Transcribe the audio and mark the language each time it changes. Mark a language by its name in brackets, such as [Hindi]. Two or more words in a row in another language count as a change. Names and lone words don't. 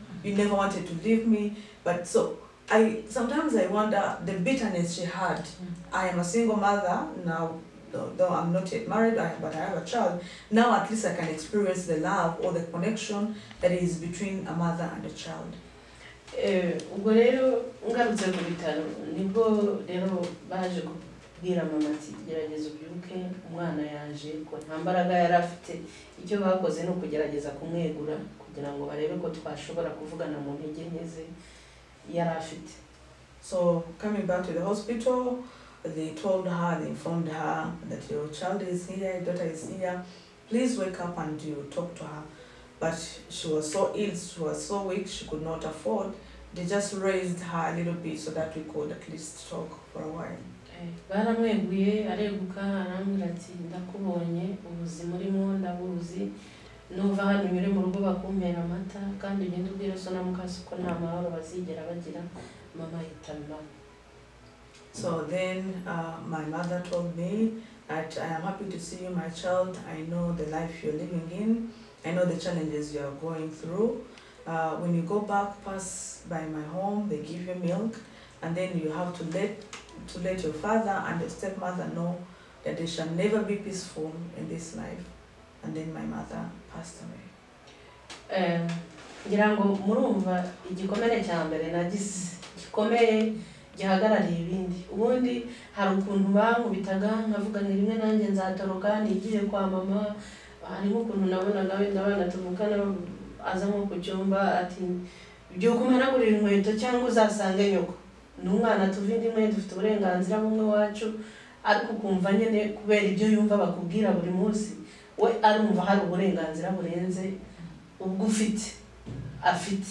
[English] You never wanted to leave me, but so sometimes I wonder the bitterness she had. I am a single mother now, though I'm not yet married, but I have a child. Now at least I can experience the love or the connection that is between a mother and a child. [Kinyarwanda] Ubwo rero ngarutse ku bitaro nibwo rero baje kubwira mama ati gerageza ubyuke umwana yaje ko nta mbaraga yari afite. Icyo bakoze no kugerageza kumwegura kugira ngo barebe ko twashobora kuvugana mu ntege nke ze yari afite. [English] So coming back to the hospital, they told her, they informed her that your child is here, your daughter is here, please wake up and you talk to her. But she was so ill, she was so weak, she could not afford. They just raised her a little bit so that we could at least talk for a while. [Kinyarwanda] Baramweguye areguka arambwira ati ndakubonye ubuzima urimo ndabuzi nuva hano nyure mu rugo bakumpera amata kandi ugende ubwira so na mukasi ko nta mahoro bazigera bagira mama yitama. [English] So then my mother told me that I am happy to see you, my child. I know the life you're living in. I know the challenges you are going through. When you go back, pass by my home, they give you milk, and then you have to let your father and your stepmother know that they shall never be peaceful in this life. And then my mother passed away. [Kinyarwanda] Ngira ngo murumva igikomere cya mbere nagize gikomeye gihagarariye ibindi. Ubundi hari ukuntu bankubitaga nkavuga ni rimwe nanjye nzatoroka nigire kwa mama. Harimo ukuntu nabona nawe n'abana tuvukana aza nko ku cyumba ati byo kumanagurira inkweto cyangwa uzasange nyoko n'umwana tuvindi inkweto dufite uburenganzira bumwe wacu, ariko kumva nyene kubera ibyo yumva bakubwira buri munsi we arumva hari uburenganzira burenze ubwo afite.